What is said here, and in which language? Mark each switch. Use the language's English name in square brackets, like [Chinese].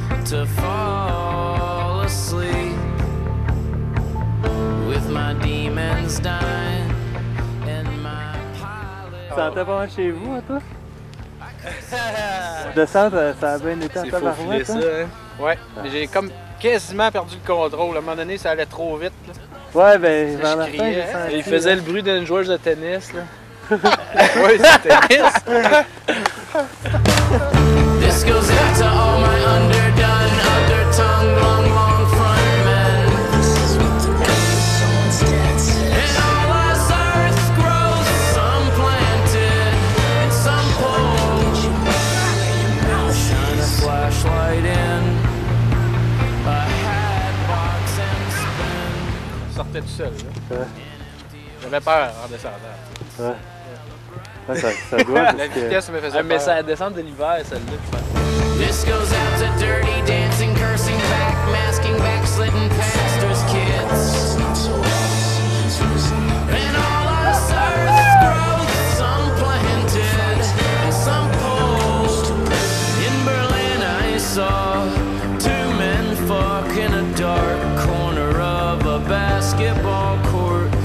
[English] To fall asleep with my demons dying and my pilot. [French] Ça sentait pas mal chez vous, toi? Descendre, ça a bien été en tabarouette, hein? Ouais, mais j'ai comme quasiment perdu le contrôle. À un moment donné, ça allait trop vite. Là. Ouais, ben vers la fin, j'ai senti... Il faisait le bruit d'une joueuse de tennis, là. Oui, c'est tennis! [English] This goes out to all my underdone, undertongue, long frontmen. And all us earth grows, some planted and some pulled. Shine a flashlight in a hat box and spin. [French] Je sortais tout seul, là. J'avais peur en descendant. Ouais. Ouais, ça doit, parce la vitesse me faisait peur. Mais c'est la descente de l'hiver, celle-là. [English] This goes out to dirty dancing, cursing, back masking, backslidden pastors' kids. And all us earth grows, some planted and some pulled. In Berlin I saw 2 men fuck in a dark corner of a basketball court.